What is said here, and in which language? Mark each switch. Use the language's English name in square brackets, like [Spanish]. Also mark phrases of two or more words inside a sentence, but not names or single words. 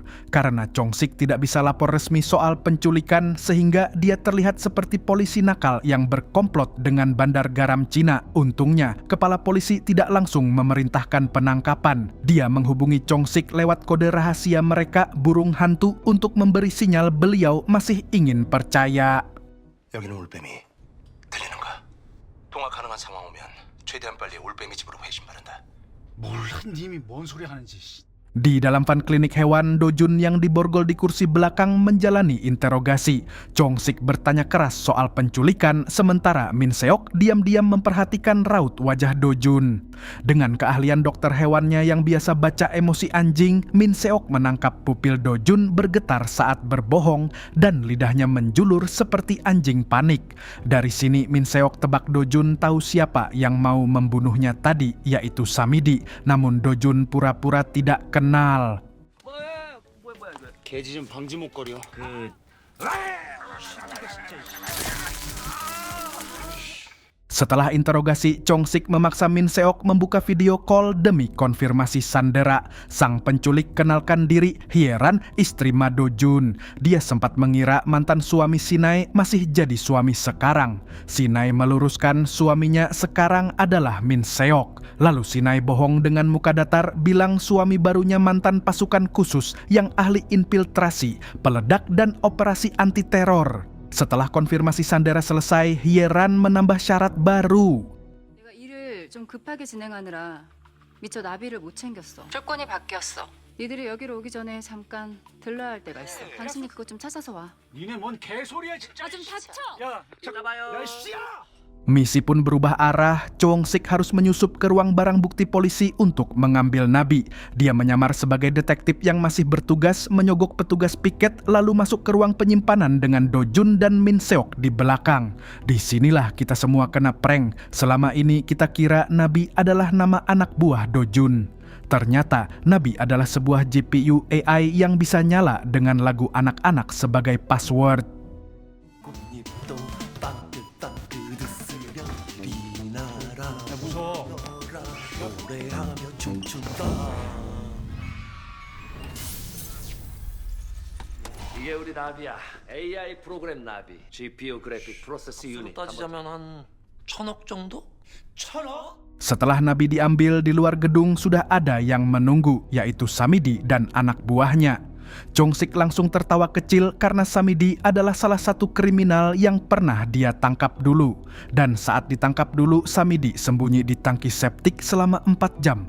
[Indonesian] Karena Chong-sik tidak bisa lapor resmi soal penculikan sehingga dia terlihat seperti polisi nakal yang berkomplot dengan Bandar Garam Cina. Untungnya kepala polisi tidak langsung memerintahkan penangkapan. Dia menghubungi Chong-sik lewat kode rahasia mereka burung hantu untuk memberi sinyal beliau masih ingin percaya. [Korean] 여기는 올빼미 들리는가? 통화 가능한 상황 오면 최대한 빨리 올빼미 집으로 회신 바란다. 몰라 님이 뭔 소리 하는지. [Indonesian] Di dalam van klinik hewan, Dojun yang diborgol di kursi belakang menjalani interogasi. Chong-sik bertanya keras soal penculikan, sementara Min Seok diam-diam memperhatikan raut wajah Dojun. Dengan keahlian dokter hewannya yang biasa baca emosi anjing, Min Seok menangkap pupil Dojun bergetar saat berbohong dan lidahnya menjulur seperti anjing panik. Dari sini Min Seok tebak Dojun tahu siapa yang mau membunuhnya tadi, yaitu Samidi. Namun Dojun pura-pura tidak kenal. [Korean] 뭐야 이거. 개짖음 방지 목걸이요. [Indonesian] Setelah interogasi, Chong-sik memaksa Min Seok membuka video call demi konfirmasi sandera. Sang penculik kenalkan diri, Hyeran, istri Ma Do-jun. Dia sempat mengira mantan suami Sinai masih jadi suami sekarang. Sinai meluruskan suaminya sekarang adalah Min Seok. Lalu Sinai bohong dengan muka datar bilang suami barunya mantan pasukan khusus yang ahli infiltrasi, peledak dan operasi anti-teror. Setelah konfirmasi sandera selesai, Hyeran menambah syarat baru. [Korean] 내가 일을 좀 급하게 진행하느라 미처 나비를 못 챙겼어. 조건이 바뀌었어. 니들이 여기로 오기 전에 잠깐 들러야 할 때가 있어. 당신이 그것 좀 찾아서 와. 니네 뭔 개소리야 진짜. 좀 닥쳐. 야, 잡아요. 야 씨야. [Indonesian] Misi pun berubah arah. Chong-sik harus menyusup ke ruang barang bukti polisi untuk mengambil nabi. Dia menyamar sebagai detektif yang masih bertugas menyogok petugas piket lalu masuk ke ruang penyimpanan dengan Dojun dan Min Seok di belakang. Disinilah kita semua kena prank. Selama ini kita kira nabi adalah nama anak buah Dojun. Ternyata nabi adalah sebuah GPU AI yang bisa nyala dengan lagu anak-anak sebagai password. [Korean] 이게 우리 나비야. AI 프로그램 나비. GPU 그래픽 프로세스 유닛. 따지자면 한 1,000억 정도? 1,000억? [Indonesian] Setelah nabi diambil, di luar gedung sudah ada yang menunggu, yaitu Samidi dan anak buahnya. Chong-sik langsung tertawa kecil karena Samidi adalah salah satu kriminal yang pernah dia tangkap dulu. Dan saat ditangkap dulu, Samidi sembunyi di tangki septik selama 4 jam.